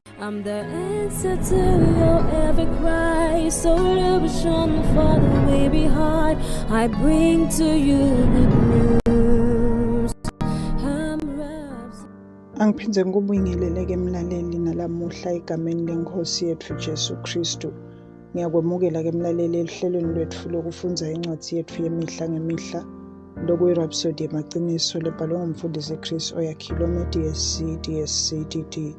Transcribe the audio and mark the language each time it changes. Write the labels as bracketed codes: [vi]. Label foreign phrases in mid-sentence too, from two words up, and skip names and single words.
[en] I'm the answer to your every cry. So illusion for the way behind. I bring to you good news. [ss] Angiphindze ngikubingelele-ke mlaleli nalamuhla egameni leNkosi yethu Jesu Kristu. Ngiyakwemukela-ke mlaleli elihlelweni lwethu lokufunda incwadi yethu yemihla ngemihla lokuyirhapsodi yamaqiniso lebhalwe ngumfundisi Chris Oyakhilome DSC DD.